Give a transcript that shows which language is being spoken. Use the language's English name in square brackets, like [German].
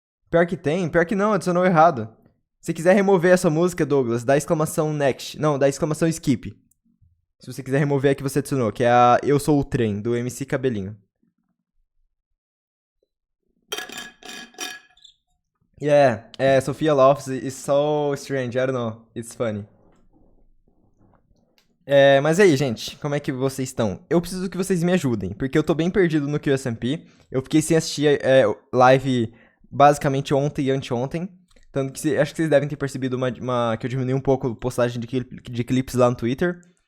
[Portuguese] Pior que não, adicionou errado. Se quiser remover essa música, Douglas, dá exclamação next. Não, dá exclamação skip. Se você quiser remover a que você adicionou, que é a Eu Sou o Trem, do MC Cabelinho. [English] Yeah, Sophia Lofts is so strange, I don't know, it's funny. [Portuguese] Mas aí, gente, como é que vocês estão? Eu preciso que vocês me ajudem, porque eu tô bem perdido no QSMP. Eu fiquei sem assistir live basicamente ontem e anteontem. Tanto que acho que vocês devem ter percebido que eu diminui um pouco a postagem de clipes lá no Twitter.